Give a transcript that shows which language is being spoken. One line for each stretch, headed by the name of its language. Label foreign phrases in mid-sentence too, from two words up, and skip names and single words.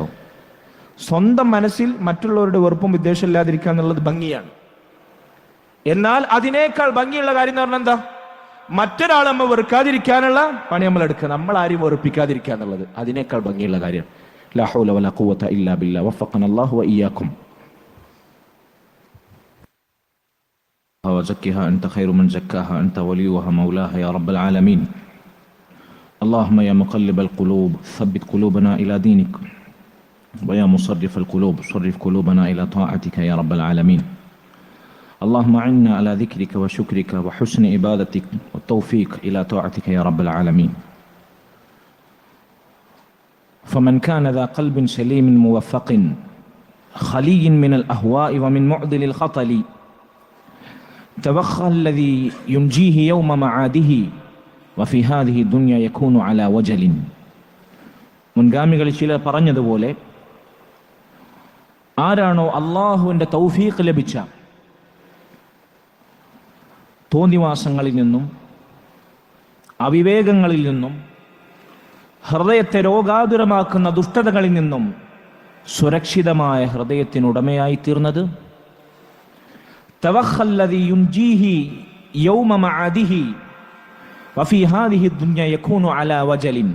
Malayalam: സ്വന്തം മനസ്സിൽ മറ്റുള്ളവരുടെ വെറുപ്പും വിദ്വേഷം ഇല്ലാതിരിക്കുക എന്നുള്ളത് ഭംഗിയാണ്. എന്നാൽ അതിനേക്കാൾ ഭംഗിയുള്ള കാര്യം എന്ന് പറഞ്ഞാൽ എന്താ? മറ്റൊരാൾ നമ്മൾ വെറുക്കാതിരിക്കാനുള്ള പണി നമ്മൾ എടുക്കുക, നമ്മൾ ആരും വെറുപ്പിക്കാതിരിക്കുക എന്നുള്ളത് അതിനേക്കാൾ ഭംഗിയുള്ള കാര്യമാണ്.
Arabic: لا حول ولا قوة إلا بالله. وفقنا الله وإياكم. وزكها أنت خير من زكاها أنت وليها مولاها يا رب العالمين. اللهم يا مقلب القلوب ثبت قلوبنا إلى دينك ويا مصرف القلوب صرف قلوبنا إلى طاعتك يا رب العالمين. اللهم أعنا على ذكرك وشكرك وحسن عبادتك والتوفيق إلى طاعتك يا رب العالمين. فمن كان ذا قلب سليم موفق خلي من الأهواء ومن معدل الخطل توخى الذي ينجيه يوم معاده وفي هذه الدنيا يكون على وجل.
Malayalam: മുൻഗാമികൾ ചിലർ പറഞ്ഞതുപോലെ ആരാണോ അള്ളാഹുവിൻ്റെ തൗഫീഖ് ലഭിച്ച തോന്നിവാസങ്ങളിൽ നിന്നും അവിവേകങ്ങളിൽ നിന്നും ഹൃദയത്തെ രോഗാതുരമാക്കുന്ന ദുഷ്ടതകളിൽ നിന്നും സുരക്ഷിതമായ ഹൃദയത്തിനുടമയായി തീർന്നത്,
Arabic: توخى الذي ينجيه يوم معاده وفي هذه الدنيا يكون على وجل.